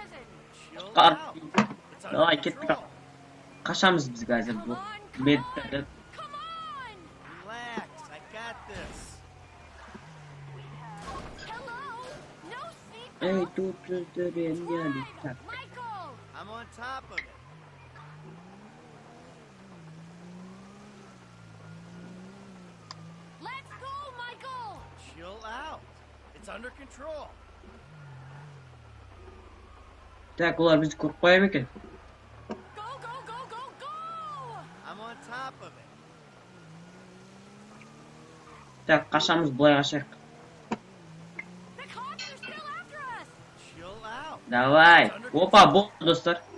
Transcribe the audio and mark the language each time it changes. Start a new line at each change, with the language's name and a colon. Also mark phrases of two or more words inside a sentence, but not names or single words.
Kazakh: Давай, кеттік ал. Қашамыз біз қазір бұл медтарды.
Russian: Эй, тут реально так. Так,
Kazakh: олар бізді көріп қоя ма екен? Так, қашамыз, былай қашайық.
Russian: Давай.
Kazakh: Опа, болды достар.